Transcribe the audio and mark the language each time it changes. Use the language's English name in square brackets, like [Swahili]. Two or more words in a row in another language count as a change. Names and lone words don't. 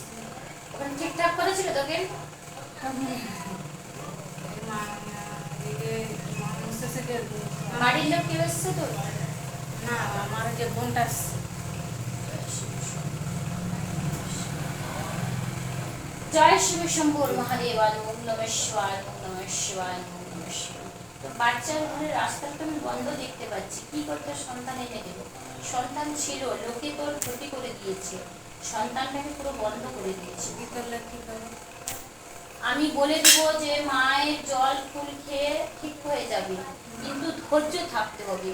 [Bangla] ওখানে ঠিকঠাক করেছিল তোকে? বাড়ির লোক কেউ এসছে তোর? না, আমার যে বোনটা [Sanskrit] जय शिव शम्भु महादेवाय ॐ नमः शिवाय ॐ नमः शिवाय ॐ नमः शिवाय। [Bangla] বাচ্চার ঘরের রাস্তাটা আমি বন্ধ দেখতে পাচ্ছি, কি করতে? সন্তান এনে দেবো। সন্তান ছিল, লোকে তোর ক্ষতি করে দিয়েছে, সন্তানটাকে পুরো বন্ধ করে দিয়েছে। কি করলে ঠিক হবে? আমি বলে দিব যে মায়ের জল ফুল খেয়ে ঠিক হয়ে যাবে, কিন্তু ধৈর্য থাকতে হবে।